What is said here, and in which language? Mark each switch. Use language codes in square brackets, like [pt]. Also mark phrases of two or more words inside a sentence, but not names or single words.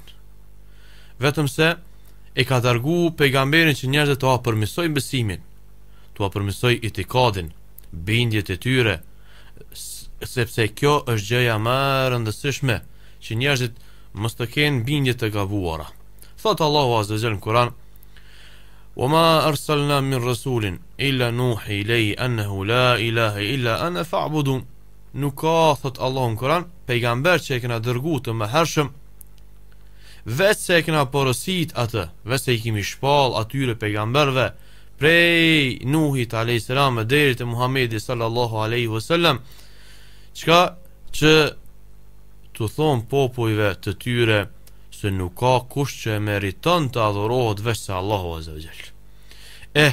[sq] Vetëm se e ka dërguar pejgamberin që njerëzit t'ua përmirësojnë besimin, t'ua përmirësojnë itikadin, bindjet e tyre, sepse kjo është gjëja më e rëndësishme, që njerëzit mos të kenë bindje të gabuara. Thot Allahu [ar] عز وجل [sq] në Kur'an: [ar] وما أرسلنا من رسول إلا نوحي إليه أنه لا إله إلا أنا فاعبدون. [sq] Nuk ka, thot Allahu në Kur'an, pejgamber që e kena dërguar të mëhershëm, vetë se e kena porosit atë, vetë se i kemi shpall atyre pejgamberve prej Nuhit a.s. deri te Muhamedi [ar] صلى الله عليه وسلم, [sq] çka që të thon popujve të tyre se nuk ka kush që e meriton të adhurohet veç se Allahu [ar] عز وجل.